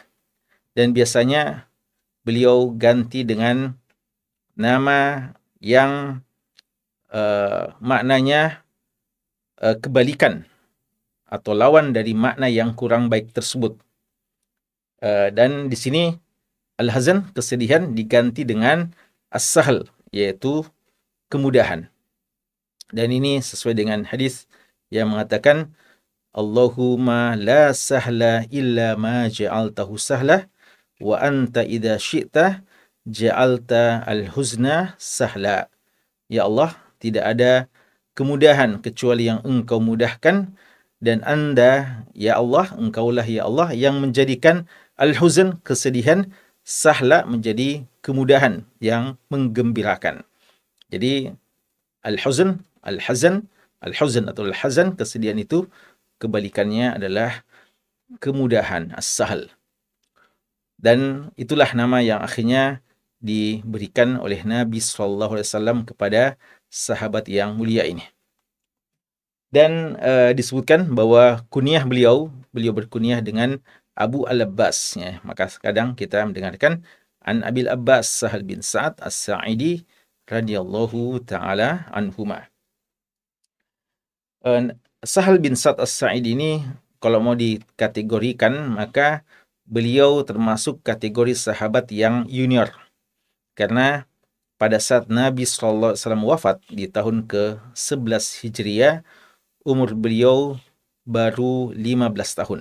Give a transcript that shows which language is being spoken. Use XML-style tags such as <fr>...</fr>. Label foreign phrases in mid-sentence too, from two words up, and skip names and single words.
<id>Dan biasanya beliau ganti dengan nama yang maknanya kebalikan atau lawan dari makna yang kurang baik tersebut. Dan di sini Al-Hazan, kesedihan, diganti dengan As-Sahl, yaitu kemudahan. Dan ini sesuai dengan hadis yang mengatakan,</id> <ar>اللهم لا سهل إلا ما جعلته سهلا وأنت إذا شئت جعلت الحزن سهلا.</ar> <id>Ya Allah, tidak ada kemudahan kecuali yang engkau mudahkan, dan Anda, ya Allah, engkaulah ya Allah yang menjadikan al-huzn, kesedihan, sahla, menjadi kemudahan yang menggembirakan. Jadi al-huzn, al-hazan, al-huzn atau al-hazan, kesedihan itu kebalikannya adalah kemudahan, as-sahl. Dan itulah nama yang akhirnya diberikan oleh Nabi SAW kepada sahabat yang mulia ini. Dan disebutkan bahwa kunyah beliau berkunyah dengan Abu Al-Abbas. Ya. Maka kadang kita mendengarkan an Abil Abbas Sahal bin Sa'ad As-Sa'idi</id> <ar>رضي الله تعالى عنهما.</ar> <id>Sahal bin Sa'ad As-Sa'idi ini kalau mau dikategorikan, maka beliau termasuk kategori sahabat yang junior. Karena pada saat Nabi SAW wafat di tahun ke-11 Hijriah, umur beliau baru 15 tahun.</id>